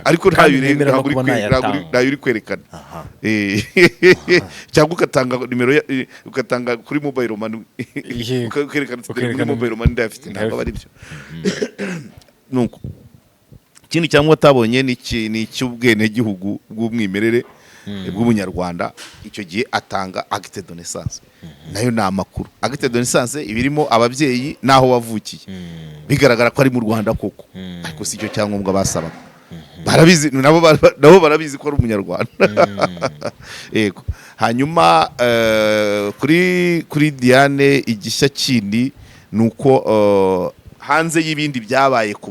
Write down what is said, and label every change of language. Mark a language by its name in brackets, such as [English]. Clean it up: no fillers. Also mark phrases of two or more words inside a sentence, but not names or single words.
[Kinyarwanda] ariko ntayo uri kwerekana. Cyangwa ugatanga nimero, ugatanga kuri [English] mobile money, [Kinyarwanda] ukerekana kuri [English] mobile money [Kinyarwanda] ndafite, ntabwo aba ari byo. Nuko ikindi cyangwa atabonye ni icy'ubwene gihugu bw'umwimerere bw'umunyarwanda. Icyo gihe atanga [French] acte de naissance, [Kinyarwanda] nayo ni amakuru. [French] Acte de naissance [Kinyarwanda] ibirimo ababyeyi naho wavukiye, bigaragara ko ari mu Rwanda koko, ariko si cyo cyangombwa basabaga. Barabizi nabo barabizi ko ari umunyarwanda. Yego. Hanyuma kuri Diane igishya kindi nuko hanze y'ibindi byabaye ku